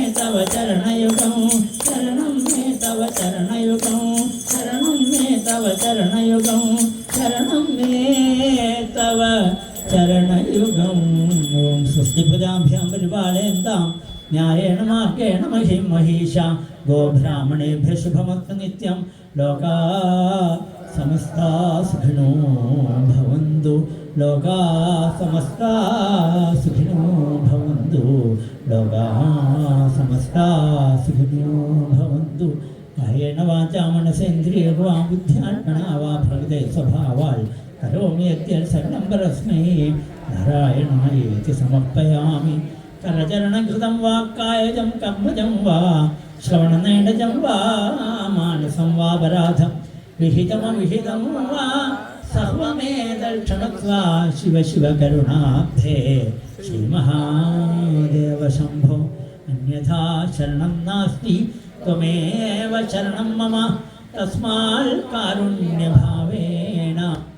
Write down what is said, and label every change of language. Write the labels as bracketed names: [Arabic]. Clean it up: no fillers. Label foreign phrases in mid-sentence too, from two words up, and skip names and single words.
[Sanskrit] തവ ചരണയുഗം ശരണം മേ തവ ചരണയുഗം ശരണം മേ തവ ചരണയുഗം ശരണം മേ തവ ചരണയുഗം ഓം സ്വസ്തിപദാഭ്യാം പരിപാലയന്താം ന്യായേന മാർഗേണ മഹിം മഹീഷ ഗോബ്രാഹ്മണേഭ്യ ശുഭമസ്തു നിത്യം ലോകാ സമസ്താ സുഖിനോ ഭവന്തു ലോകാ സമസ്താ സുഖിനോ ഭവന്തു ലോകാ സമസ്താ സുഖിനോ ഭവന്തു കായേന വാചാ മനസേന്ദ്രിയർവാ ബുദ്ധ്യാത്മനാ വാ പ്രകൃതേ സ്വഭാവാൽ കരോമി യദ്യൽ സകലം പരസ്മൈ നാരായണായേതി സമർപ്പയാമി കരചരണകൃതം വാ കായജം കർമ്മജം വാ ശ്രവണനേടജം വാ മാനസം വാ പരാധം വിഹിതമവിഹിതം വാ സർവമേതൽക്ഷണത്വാ ശിവ ശിവ കരുണാബ്ധേ ശ്രീമഹാദേവ ശംഭോ അന്യഥാ ശരണം നാസ്തി ത്വമേവ ശരണം മമ തസ്മാൽ കാരുണ്യഭാവേന